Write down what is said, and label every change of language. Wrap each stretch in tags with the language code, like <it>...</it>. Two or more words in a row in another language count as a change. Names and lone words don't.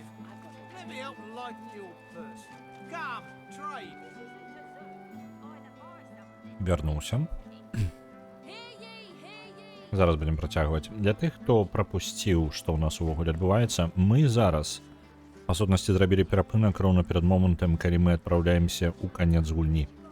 <en>I've got the Let me help lighten your purse. Come, trade.</en> <be>Вернуся. Зараз будем працягваць. Для тых, хто прапусціў, што ў нас увогуле адбываецца, мы зараз па сутнасці зрабілі перапынак роўна перад момантам, калі мы адпраўляемся ў канец гульні.</be>